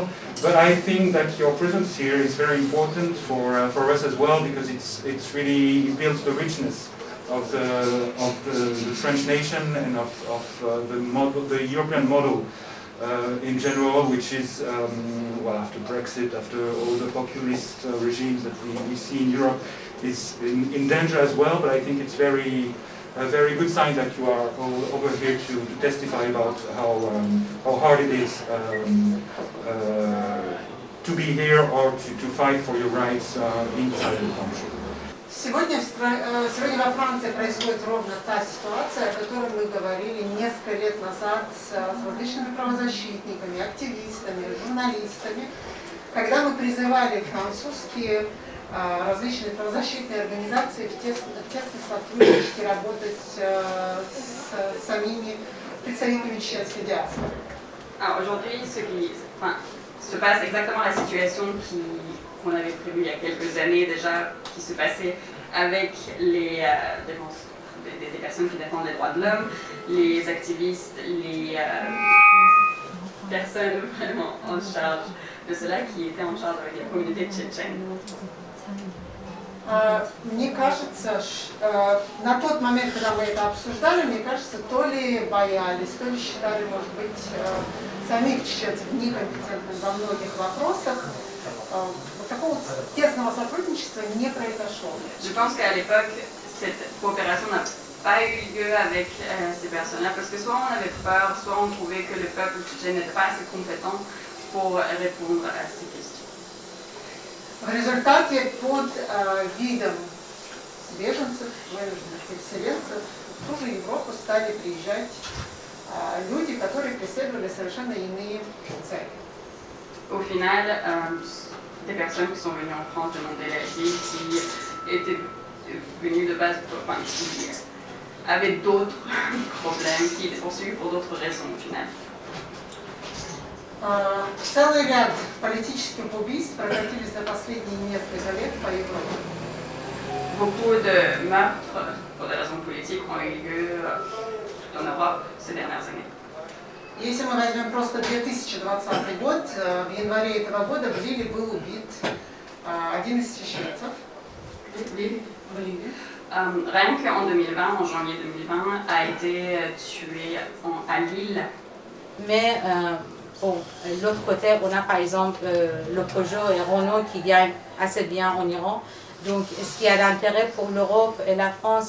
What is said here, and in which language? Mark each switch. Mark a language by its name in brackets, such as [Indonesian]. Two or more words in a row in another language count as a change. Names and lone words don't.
[English] But I think that your presence here is very important for us as well, because it builds the richness of the French nation and of the European model in general, which is, well, after Brexit, after all the populist regimes that we see in Europe, is in danger as well. But I think it's a very good sign that you are all over here to testify about how hard it is to be here or to fight for your rights inside the country. [Russian] Сегодня во Франции происходит ровно та ситуация, о которой мы говорили несколько лет назад с различными правозащитниками, активистами, журналистами, когда мы призывали французские различные правозащитные организации в тесно сотрудничать и работать с самими представителями чеченской диаспоры. [French] Aujourd'hui, se passe exactement la situation qu'on avait prévue il y a quelques années déjà, qui se passait avec des personnes qui défendent les droits de l'homme, les activistes, les personnes vraiment en charge de cela, qui étaient en charge avec la communauté tchétchène. [Russian] Мне кажется, на тот момент, когда мы это обсуждали, мне кажется, то ли боялись, то ли считали, может быть, самих чеченцев некомпетентными во многих вопросах. Вот такого тесного сотрудничества не произошло. [French] Je pense qu'à l'époque, cette coopération n'a pas eu lieu avec ces personnes-là, parce que soit on avait peur, soit on trouvait que le peuple tchétchène n'était pas assez compétent pour répondre à ces questions. [Russian] В результате под видом беженцев, вынужденных переселенцев, в ту же Европу стали приезжать люди, которые преследовали совершенно иные цели. [French] Au final, des personnes qui sont venues en France demander l'asile, qui étaient venues de base, enfin, qui avaient d'autres problèmes, qui étaient poursuivis pour d'autres raisons au final. [Russian] Целый ряд политических убийств прекратились за последние несколько лет по Европе. [French] Beaucoup de meurtres pour des raisons politiques ont eu lieu en Europe ces dernières années. [Russian] Если мы возьмем просто 2020 год, в январе этого года в Лиле был убит один из чеченцев. [French] Rien qu'en 2020, en janvier 2020, a été tué à Lille. Mais bon, de l'autre côté, on a par exemple le Peugeot et Renault qui gagnent assez bien en Iran. Donc, est-ce qu'il y a d'intérêt pour l'Europe et la France?